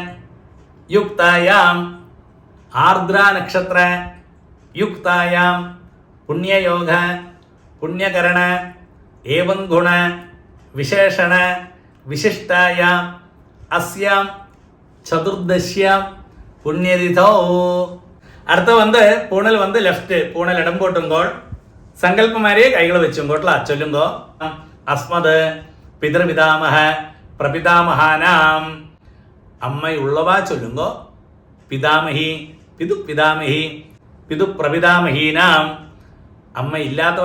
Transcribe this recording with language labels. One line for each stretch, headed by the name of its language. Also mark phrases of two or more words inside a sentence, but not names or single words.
Sanskrit: युक्तायाम् आर्द्रा नक्षत्र युक्तायां पुण्ययोग पुण्यकरण एवं गुण विशेषण विशिष्टायाम् अस्यां चतुर्दश्यां पुण्यतिथौ അടുത്ത
Malayalam: പൂണൽ ലെഫ്റ്റ് പൂണൽ ഇടം പോട്ടുമ്പോൾ സങ്കല്പമാരെ കൈകൾ വെച്ചുകൊണ്ടുള്ള ചൊല്ലുങ്കോ
Sanskrit: അസ്മത് പിതൃപിതാമഹ
Malayalam: പ്രപിതാമഹാനാം അമ്മയുള്ളവ ചൊല്ലുങ്കോ
Sanskrit: പിതാമഹി പിതുപിതാമഹി പിതുപ്രപിതാമഹീനാം
Malayalam: അമ്മ ഇല്ലാത്തവ